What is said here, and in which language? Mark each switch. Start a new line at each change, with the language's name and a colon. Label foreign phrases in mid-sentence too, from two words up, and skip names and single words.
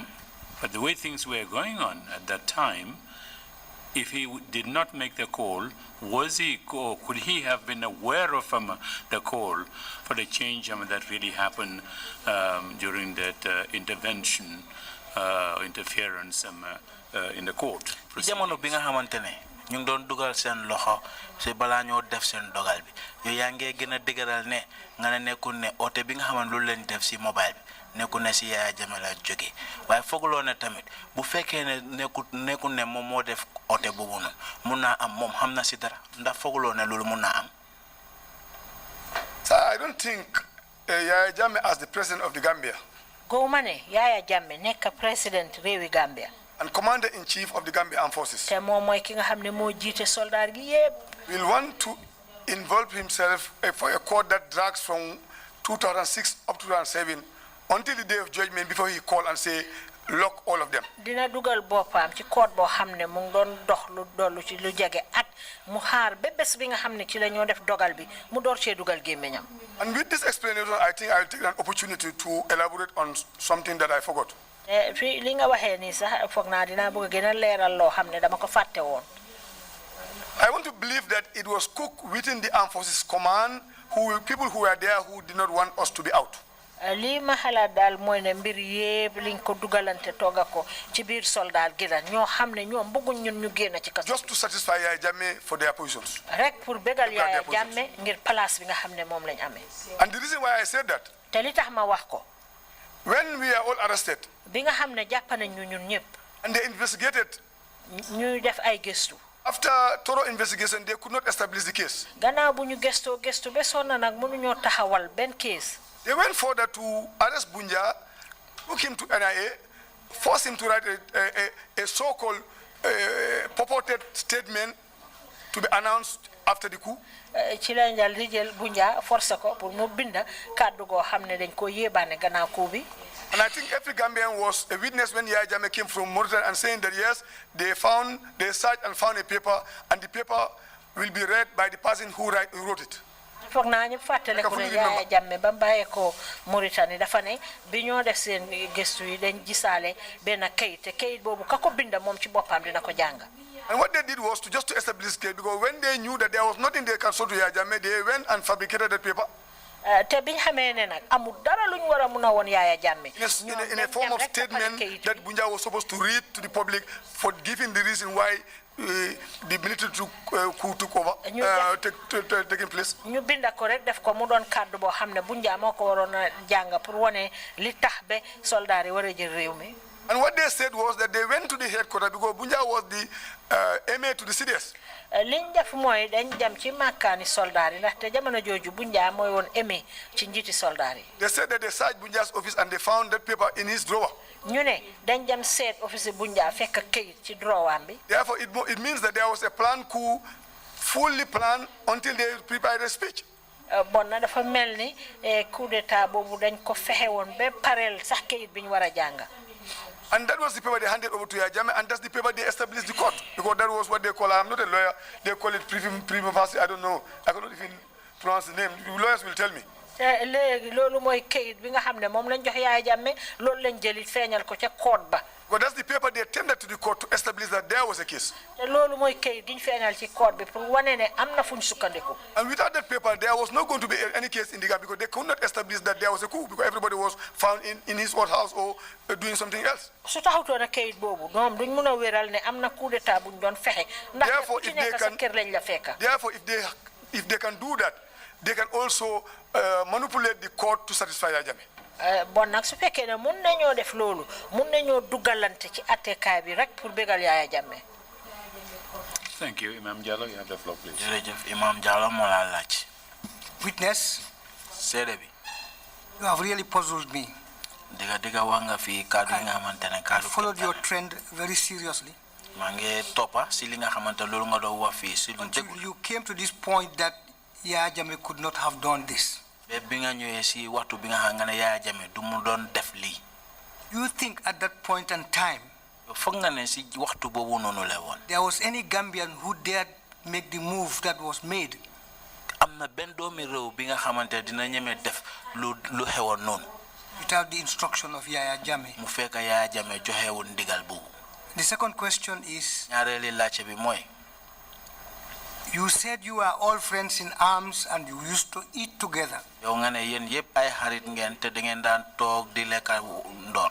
English: But the way things were going on at that time, if he did not make the call, could he have been aware of the call for the change that really happened during that intervention, interference in the court?
Wolof: jamono bi nga xamantene ñu doon dugal seen loxo ci bala ñoo def seen dogal bi yow yaa ngee gën a dëgëral ne nga ne nekkul ne oote bi nga xaman lu leen def ci mobile bi nekkul ne ci Yaya Jammeh la jóge waaye fooguloo ne tamit bu fekkee ne nekkul ne moom moo def oote boobu noonu mun naa am moom xam na ci dara ndax fooguloo ne loolu mun naa am.
English: So I don't think Yaya Jammeh as the president of the Gambia.
Wolof: gowma ne Yaya Jammeh nekk président réewi Gambia.
English: And commander-in-chief of the Gambia Armed Forces.
Wolof: te moom mooy ki nga xam ne moo jiite soldat gi yépp.
English: Will want to involve himself for a court that drags from 2006 up to 2007 until the day of judgment before he call and say lock all of them.
Wolof: dina dugal boppam ci court boo xam ne mu ngi doon dox lu dollu ci lu jege at mu xaar ba bés bi nga xam ne ci la ñoo def dogal bi mu door cee dugal gémmiñam.
English: And with this explanation, I think I will take an opportunity to elaborate on something that I forgot.
Wolof: fi li nga waxee nii sax foog naa dinaa bëgg a gën a leeral loo xam ne dama ko fàtte woon.
English: I want to believe that it was cooked within the Armed Forces Command, people who were there who did not want us to be out.
Wolof: lii ma xalaat daal mooy ne mbir yépp liñ ko dugalante tooga ko ci biir soldat gi la ñoo xam ne ñoom bëgguñ ñun ñu génn ci kaso.
English: Just to satisfy Yaya Jammeh for their positions.
Wolof: rek pour bégal Yaya Jammeh ngir place bi nga xam ne moom lañ amee.
English: And the reason why I said that.
Wolof: te li tax ma wax ko.
English: When we are all arrested.
Wolof: bi nga xam ne jàpp nañ ñu ñun ñëpp.
English: And they investigated.
Wolof: ñuy def ay gëstu.
English: After thorough investigation, they could not establish the case.
Wolof: gannaaw bu ñu gëstoo gëstu ba sonn nag mënuñoo taxawal benn case.
English: They went further to arrest Bunja, took him to NIA, forced him to write a so-called purported statement to be announced after the coup.
Wolof: ci lañ dal di jël Bunja forcé ko pour mu binda kàddu goo xam ne dañ ko yéebaane gannaaw coup bi.
English: And I think every Gambian was a witness when Yaya Jammeh came from Mauritania and saying that yes, they searched and found a paper, and the paper will be read by the person who wrote it.
Wolof: foog naa ñëpp fàttale ko ne Yaya Jammeh ba bàyyee ko Mauritanie dafa ne bi ñoo def seen gëstu yi dañ gisaale benn kayit te kayit boobu ka ko binda moom ci boppam dina ko jàng.
English: And what they did was to establish case, because when they knew that there was nothing they can show to Yaya Jammeh, they went and fabricated that paper.
Wolof: te biñ xamee ne nag amul dara lu ñu war a mun a woon Yaya Jammeh.
English: In a form of statement that Bunja was supposed to read to the public for giving the reason why the military coup took over, taking place.
Wolof: ñu binda ko rek def ko mu doon kàddu boo xam ne Bunja moo ko waroon a jàng pour wane li tax ba soldat yi war a jël réew mi.
English: And what they said was that they went to the headquarters because Bunja was the MA to the CDS.
Wolof: liñ def mooy dañ dem ci màkkaani soldat yi ndaxte jamono jooju Bunja mooy woon émi ci njiiti soldat yi.
English: They said that they searched Bunja's office and they found that paper in his drawer.
Wolof: ñu ne dañ dem seet office Bunja fekk kayit ci drawer bi.
English: Therefore, it means that there was a planned coup, fully planned until they prepared a speech.
Wolof: bon na dafa mel ni coup d'état boobu dañ ko fexe woon ba pareel sax kayit bi ñu war a jàng.
English: And that was the paper they handed over to Yaya Jammeh, and that's the paper they established the court, because that was what they call, I'm not a lawyer, they call it prima facie, I don't know, I cannot even pronounce the name, lawyers will tell me.
Wolof: léegi loolu mooy kayit bi nga xam ne moom lañ jox Yaya Jammeh loolu lañ jëlit feeñal ko ca court ba.
English: But that's the paper they tendered to the court to establish that there was a case.
Wolof: te loolu mooy kayit gi ñu feeñal ci court bi pour wane ne am na fu ñu sukkandiku.
English: And without that paper, there was not going to be any case in the Gambia, because they could not establish that there was a coup, because everybody was found in his own house or doing something else.
Wolof: su taxutoon a kayit boobu ñoom duñ mën a wéral ne am na coup d'état buñ doon fexe. ndax ku ci nekk sa kër lañ la fekka.
English: Therefore, if they can do that, they can also manipulate the court to satisfy Yaya Jammeh.
Wolof: bon nag su fekkee ne mun nañoo def loolu mun nañoo dugalante ci attekaay bi rek pour bégal Yaya Jammeh.
English: Thank you, Imam Jallow. You have the floor, please.
Wolof: jërëjëf Imam Jallow moo la laaj.
English: Witness,
Wolof: seede bi.
English: you have really puzzled me.
Wolof: Diga wax nga fi kaddu yi nga xamante ne
English: I
Wolof: kaddu.
English: followed your trend very seriously.
Wolof: maa ngi toppa si li nga xamante loolu nga doon wax fii si lu
English: Until
Wolof: dëgg.
English: you came to this point that Yaya Jammeh could not have done this.
Wolof: ba bi nga ñëwee si waxtu bi nga xam nga ne Yaya Jammeh du mu doon def lii.
English: You think at that point in time
Wolof: foog nga ne si waxtu boobu noonu la woon.
English: there was any Gambian who dared make the move that was made?
Wolof: am na benn doomi réew bi nga xamante dina ñeme def lu xewoon noonu.
English: Without the instruction of Yaya Jammeh.
Wolof: mu fekk Yaya Jammeh joxewul ndigal boobu.
English: The second question is,
Wolof: ñaareeli laajte bi mooy.
English: you said you are all friends in arms and you used to eat together.
Wolof: yow nga ne yéen yëpp ay xarit ngeen te da ngeen daan toog di lekk ndoor.